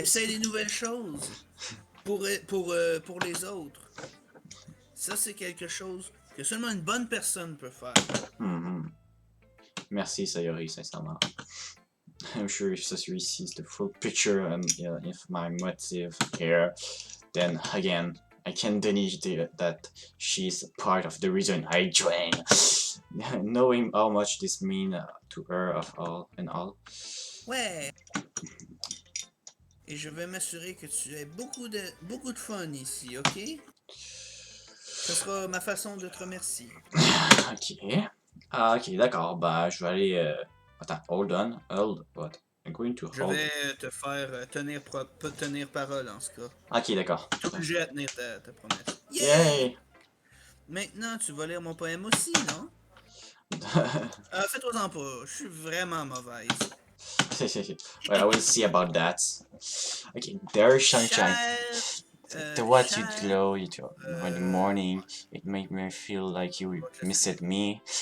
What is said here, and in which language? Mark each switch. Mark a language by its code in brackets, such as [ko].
[fr] Essaye des nouvelles choses pour les autres. Ça, c'est quelque chose que seulement une bonne personne peut faire. Merci, Sayori, sincèrement. [en] I'm sure if Sasori sees the full picture and if my motive here, then again, I can deny that she's part of the reason I joined. Knowing how much this means to her of all and all. [fr] Ouais. Et je vais m'assurer que tu aies beaucoup de fun ici, ok? Ce sera ma façon de te remercier. Ok. Ah, ok, d'accord. Bah, je vais aller... Attends, [en] hold on. Hold, what? I'm going to hold... [fr] Je vais te faire tenir parole en ce cas. Ok, d'accord. Tu es obligé à tenir ta promesse. [en] Yay! [fr] Maintenant, tu vas lire mon poème aussi, non? Fais-toi-en pas, je suis vraiment mauvaise. [en] Well, I will see about that. Okay, there's sunshine. The what you glow in the morning, it made me feel like you missed me.